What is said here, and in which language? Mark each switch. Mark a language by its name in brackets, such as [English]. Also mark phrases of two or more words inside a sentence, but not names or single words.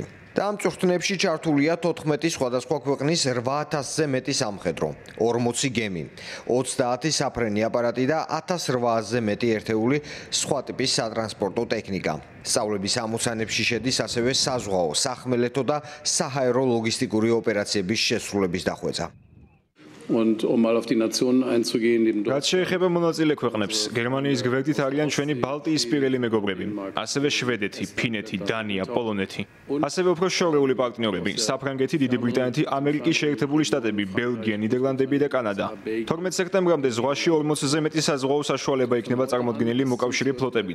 [Georgian] და ამ წვრთნებში ჩართულია 14 სხვადასხვა ქვეყნის 8000-ზე მეტი სამხედრო, 40 გემი, 30 საფრენი აპარატი და 1800-ზე მეტი ერთეული სხვა ტიპის სატრანსპორტო ტექნიკა. სწავლების ამოცანებში შედის ასევე საზღვაო, სახმელეთო და საჰაერო ლოგისტიკური ოპერაციების შესრულების დახვეწა. [German] Und mal auf die Nationen einzugehen, neben [Georgian] რაც შეეხება მონაწილე ქვეყნებს, გერმანიის გვერდით არიან ჩვენი ბალტიისპირელი მეგობრები, ასევე შვედეთი, ფინეთი, დანია, პოლონეთი, ასევე უფრო შორეული პარტნიორები, საფრანგეთი, დიდი ბრიტანეთი, ამერიკის შეერთებული შტატები, ბელგია, ნიდერლანდები და კანადა. 12 სექტემბრამდე ზღვაში 40-ზე მეტი საზღვაო საშუალება იქნება წარმოდგენილი მოკავშირე ფლოტებიდან.